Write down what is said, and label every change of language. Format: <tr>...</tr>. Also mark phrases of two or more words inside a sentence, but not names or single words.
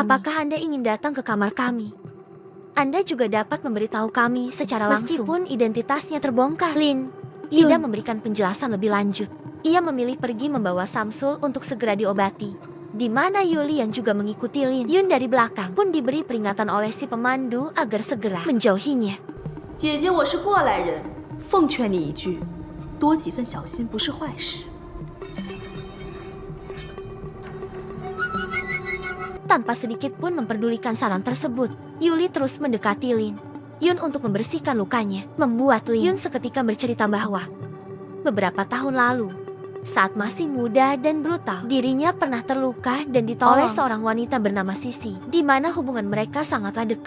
<id>Apakah Anda ingin datang ke kamar kami? Anda juga dapat memberitahu kami secara langsung. Meskipun identitasnya terbongkar, Lin Yun tidak memberikan penjelasan lebih lanjut. Ia memilih pergi membawa Samsul untuk segera diobati. Di mana Yuli yang juga mengikuti Lin Yun dari belakang pun diberi peringatan oleh si pemandu agar segera menjauhinya.</id> <zh>姐姐，我是过来人，奉劝你一句，多几分小心不是坏事。</zh> <id>Tanpa sedikit pun memperdulikan saran tersebut, Yuli terus mendekati Lin Yun untuk membersihkan lukanya, membuat Lin Yun seketika bercerita bahwa beberapa tahun lalu, saat masih muda dan brutal, dirinya pernah terluka dan ditolong oleh seorang wanita bernama Sisi, di mana hubungan mereka sangatlah dekat.</id>